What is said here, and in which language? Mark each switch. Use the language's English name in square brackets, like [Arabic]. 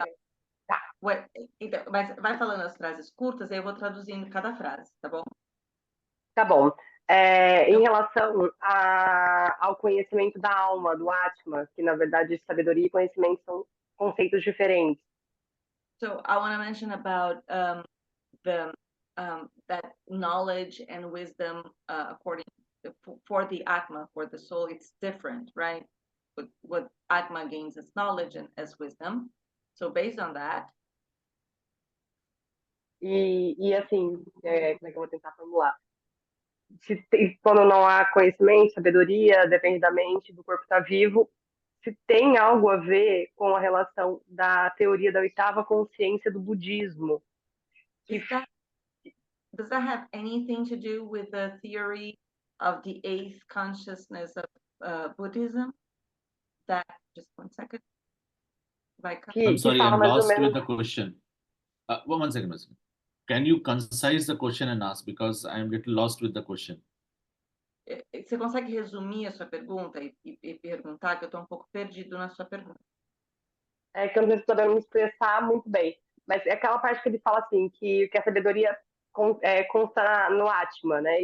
[Portuguese] seria. Tá. Então, mas vai falando as frases curtas, aí eu vou traduzindo cada frase, tá bom? Tá bom. Em relação ao conhecimento da alma, do Atma, que na verdade sabedoria e conhecimento são conceitos diferentes. [English] So I want to mention about that knowledge and wisdom according for the Atma, for the soul, it's different, right? What Atma gains as knowledge and as wisdom. So based on that. [Portuguese] E assim, como é que eu vou tentar formular? Quando não há conhecimento, sabedoria, depende da mente, do corpo estar vivo, se tem algo a ver com a relação da teoria da oitava consciência do budismo. [English] Does that have anything to do with the theory of the eighth consciousness of Buddhism? Just 1 second. I'm sorry, [Portuguese] fala [English] I'm [Portuguese] mais ou [English] lost [Portuguese] menos. [English] with the question. One second. Can you concise the question and ask, because I'm a little lost with the question. [Portuguese] Você consegue resumir a sua pergunta e perguntar, que eu estou um pouco perdido na sua pergunta? É que eu não estou podendo me expressar muito bem. Mas é aquela parte que ele fala assim, que a sabedoria consta no Atma, né?